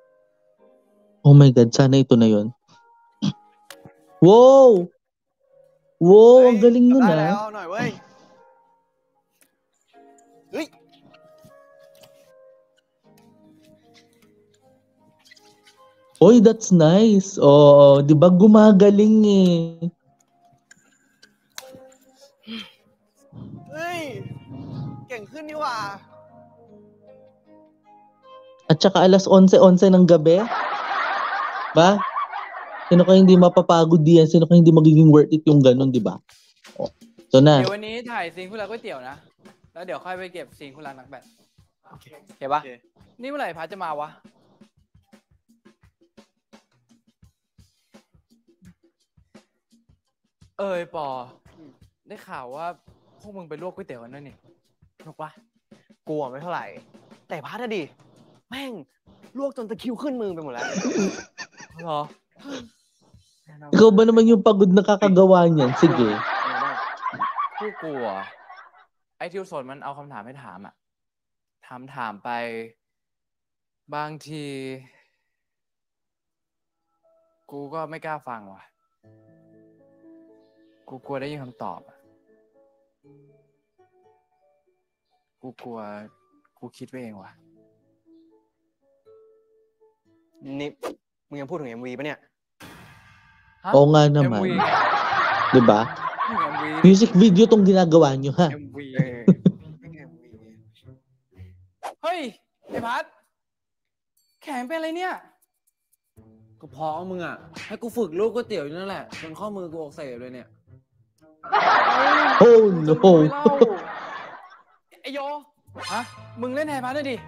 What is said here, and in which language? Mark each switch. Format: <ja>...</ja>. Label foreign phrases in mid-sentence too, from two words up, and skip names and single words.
<en>Oh my God,</en> <tl>sana ito na yun. Wow! Wow, ang galing</tl> <th>จับ</th> <tl>nun</tl> <th>ได้แล้ว ah. หน่อยเว้ย เฮ้ย</th> <en>Oy, that's nice.</en> <tl>Oh, 'di ba gumagaling eh.</tl> <th>เฮ้ย เก่งขึ้นนี่หว่า</th> <tl>At saka alas 11:11 ng gabi. Ba? Sino kaya hindi mapapagod diyan? Sino kaya hindi magiging</tl> <en>worth it</en> <tl>yung ganun, 'di ba? Oh, ito na.</tl> <th>เดี๋ยววันนี้ถ่ายซีนคู่รักก๋วยเตี๋ยวนะ แล้วเดี๋ยวค่อยไปเก็บซีนคู่รักนักแบดโอเคปะ โอเค นี่เมื่อไหร่พัดจะมาวะ เอ้ยปอ ได้ข่าวว่าพวกมึงไปลวกก๋วยเตี๋ยวกันด้วยนี่สนุกปะ กูอะไม่เท่าไหร่ แต่พัดอะดิ แม่งลวกจนตะคริวขึ้นมือไปหมดแล้ว เหรอ</th> <tl>Ikaw ba naman yung pagod na kakagawa niyan? Sige.</tl> <th>ผู้กูอะไอ้ทิวสนมันเอาคำถามให้ถามอะถามไป บางที กูก็ไม่กล้าฟังว่ะ กูกลัวได้ยินคำตอบอะกูกลัว กูคิดไปเองว่ะ นี่มึงยังพูดถึง MV ปะเนี่ย ฮะ</th> <tl>Oo nga naman. MV 'Di ba? MV</tl> <en>Music video</en> <tl>tong ginagawa niyo, ha? MV</tl> <th>ไม่ไง MV เฮ้ย ไอ้พัด แข็งเป็นอะไรเนี่ย ก็เพราะมึงอ่ะ ให้กูฝึกลูกก๋วยเตี๋ยวอยู่นั่นแหละจนข้อมือกูอักเสบเลยเนี่ย Oh จะ</th> <en>no.</en> <th>รู้ไหมเล่าไอโย ฮะ มึงเล่นแทนพัดหน่อยดิ</th>